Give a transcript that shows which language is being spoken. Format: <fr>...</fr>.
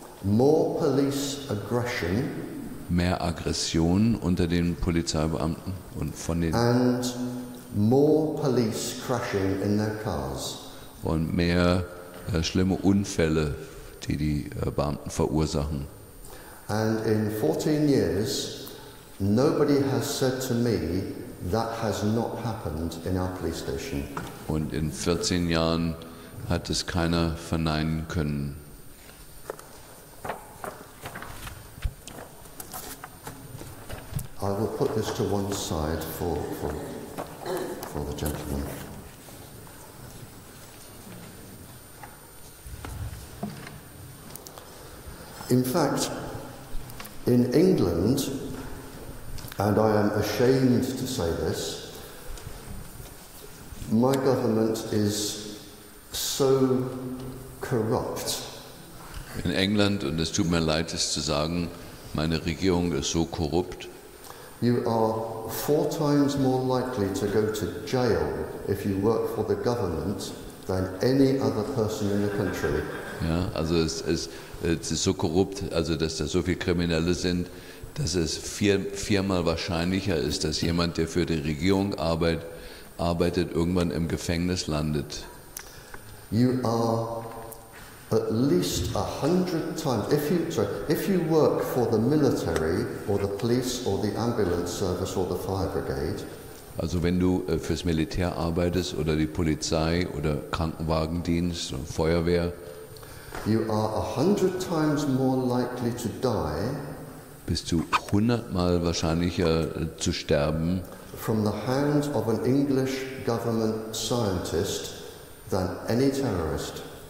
<en>more police aggression,</en> <de>mehr Aggression unter den Polizeibeamten und von den</de> <en>and more police crashing in their cars.</en> <de>und mehr schlimme Unfälle, die Beamten verursachen.</de> <en>And in 14 years, nobody has said to me that has not happened in our police station.</en> <de>Und in 14 Jahren hat es keiner verneinen können.</de> <en>I will put this to one side for the gentleman. In fact, in England, and I am ashamed to say this, my government is so corrupt.</en> <de>In England, und es tut mir leid, es zu sagen, meine Regierung ist so korrupt.</de> <en>You are 4 times more likely to go to jail if you work for the government than any other person in the country.</en> <de>Ja, also es ist so korrupt, also dass da so viele Kriminelle sind, dass es viermal wahrscheinlicher ist, dass jemand, der für die Regierung arbeitet, irgendwann im Gefängnis landet.</de> <en>You are at least 100 times, if you work for the military or the police or the ambulance service or the fire brigade,</en> <de>also wenn du fürs Militär arbeitest oder die Polizei oder Krankenwagendienst oder Feuerwehr,</de> <en>you are 100 times more likely to die</en> <de>bist du 100-mal wahrscheinlicher zu sterben</de> <en>from the hands of an English government scientist than any terrorist.</en>